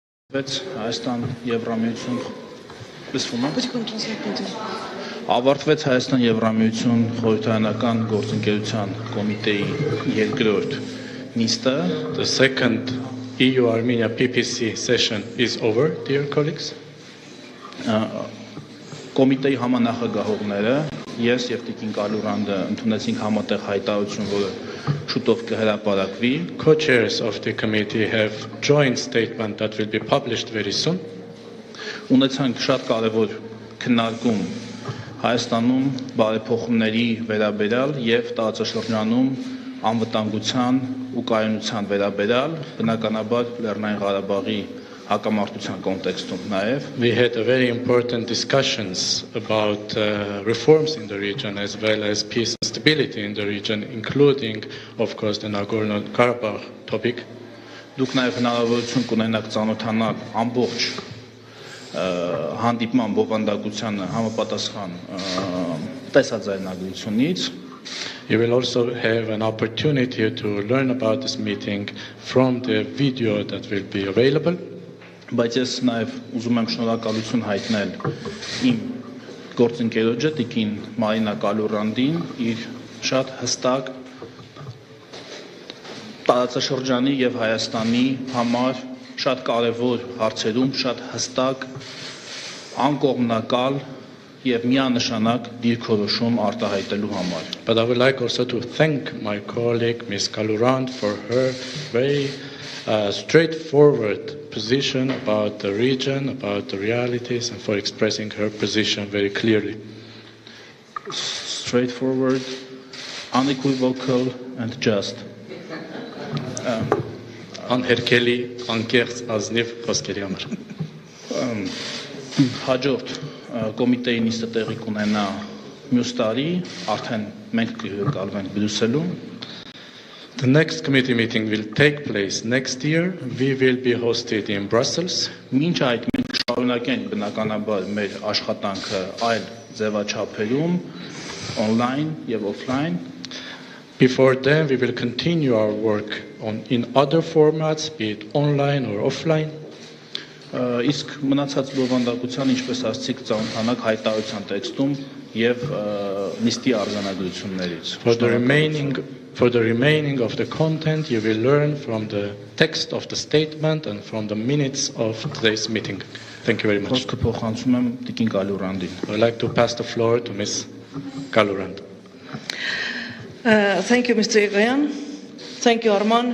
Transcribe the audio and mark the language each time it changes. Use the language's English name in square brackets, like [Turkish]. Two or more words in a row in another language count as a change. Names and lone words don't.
[Armenian] Հայաստան Եվրամիություն ավարտվեց Հայաստան Եվրամիություն խորհրդարանական գործընկերության կոմիտեի երկրորդ նիստը. [English] The second EU-Armenia PPC session is over, dear colleagues. [Armenian] Կոմիտեի համանախագահողները ես եւ Տիկին Կալյուրանդը ընդունեցինք համատեղ հայտարարություն, որը շուտով կհրապարակվի. [English] Co-chairs of the committee have joint statement that will be published very soon. [Armenian] Ունեցանք շատ կարևոր քննարկում Հայաստանում բարեփոխումների վերաբերյալ եւ տարածաշրջանում անվտանգության ու կայունության վերաբերյալ, բնականաբար Լեռնային Ղարաբաղի հակամարտության կոնտեքստում նաեւ. [English] We had a very important discussions about reforms in the region as well as peace and stability in the region, including, of course, the Nagorno-Karabakh topic. [Armenian] Դուք նաեւ հնարավորություն կունենաք ծանոթանալ ամբողջ հանդիպման բովանդակությանը համապատասխան տեսաձայնագրությունից. [English] You will also have an opportunity to learn about this meeting from the video that will be available. [Armenian] Բայց ես նաև ուզում եմ շնորհակալություն հայտնել իմ գործընկերոջը Տիկին Մարինա Կալյուրանդին իր շատ հստակ տարածաշրջանի եւ Հայաստանի համար շատ կարևոր հարցերում շատ հստակ անկողմնակալ եւ միանշանակ դիրքորոշում արտահայտելու համար. [English] But I would like also to thank my colleague Ms. Kalyurand for her very straightforward position about the region, about the realities, and for expressing her position very clearly. Straightforward, unequivocal, and just. [Armenian] Անհերքելի, անկեղծ, ազնիվ խոսքերի համար. Հաջորդ կոմիտեի նիստը տեղի կունենա մյուս տարի, արդեն մենք կհյուրընկալվենք Բրյուսելում. [English] The next committee meeting will take place next year. We will be hosted in Brussels. [Armenian] Մինչ այդ մենք շարունակենք բնականաբար մեր աշխատանքը այլ ձևաչափերում, online եւ offline. [English] Before then, we will continue our work in other formats, be it online or offline. [Armenian] Իսկ մնացած բովանդակության, ինչպես ասացիք, ծանոթանաք հայտարարության տեքստում եւ նիստի արձանագրություններից. [English] For the remaining of the content, you will learn from the text of the statement and from the minutes of today's meeting. Thank you very much. [Armenian] Փոխանցում եմ Տիկին Կալյուրանդին. [English] I would like to pass the floor to Ms. Kalyurand. Thank you, Mr. Եղոյան. Thank you, Arman.